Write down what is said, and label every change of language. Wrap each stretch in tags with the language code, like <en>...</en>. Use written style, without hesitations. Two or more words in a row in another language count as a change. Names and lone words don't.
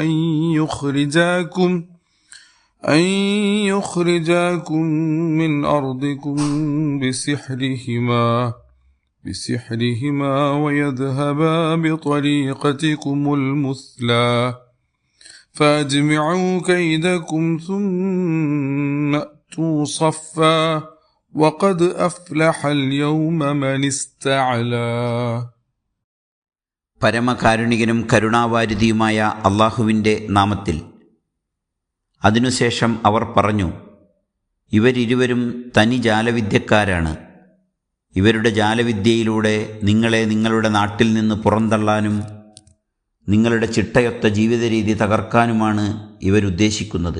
<ar>أن يخرجاكم من أرضكم بسحرهما ويذهبا بطريقتكم المثلى فأجمعوا كيدكم ثم أتوا صفا وقد أفلح اليوم من استعلى.</ar> <ml>പരമകാരുണികനും കരുണാവാരിധിയുമായ അള്ളാഹുവിൻ്റെ നാമത്തിൽ. അതിനുശേഷം അവർ പറഞ്ഞു, ഇവരിരുവരും തനി ജാലവിദ്യക്കാരാണ്. ഇവരുടെ ജാലവിദ്യയിലൂടെ നിങ്ങളെ നിങ്ങളുടെ നാട്ടിൽ നിന്ന് പുറന്തള്ളാനും നിങ്ങളുടെ ചിട്ടയൊത്ത ജീവിതരീതി തകർക്കാനുമാണ് ഇവരുദ്ദേശിക്കുന്നത്.</ml>